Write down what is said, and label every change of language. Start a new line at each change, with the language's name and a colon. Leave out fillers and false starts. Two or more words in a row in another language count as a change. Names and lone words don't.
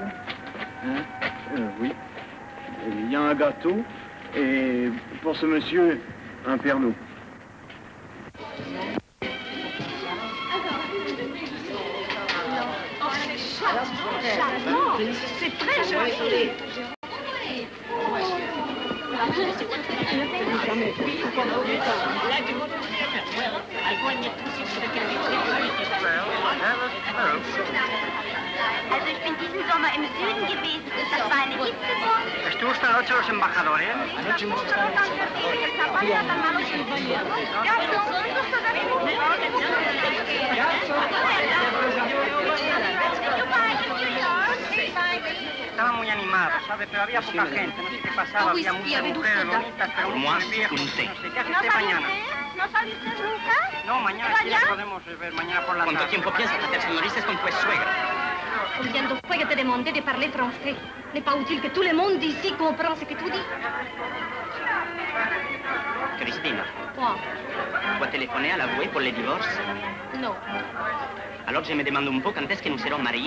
French: Hein? Oui. Il y a un gâteau, et pour ce monsieur, un perlot. C'est très joli.
German: Also ich bin diesen Sommer im Süden gewesen. Das war eine Hitzewoche.
Spanish: ¿Estuvo esta noche los embajadores? Estaba muy animado, ¿sabe? Pero había poca gente, no sé qué pasaba, había muchas mujeres bonitas, pero muchos viejos. No sé, ¿qué hace usted mañana? ¿No saliste nunca? No, mañana sí la podemos ver, mañana por la tarde. ¿Cuánto tiempo piensas hacer señoritas con tu suegra?
French: Combien de fois je t'ai demandé de parler français? N'est pas utile que tout le monde ici comprend ce que tu dis? Cristina, Quoi? tu as téléphoné à l'avoué pour le divorce? Non. Alors je me demande un peu quand est-ce que nous serons mariés.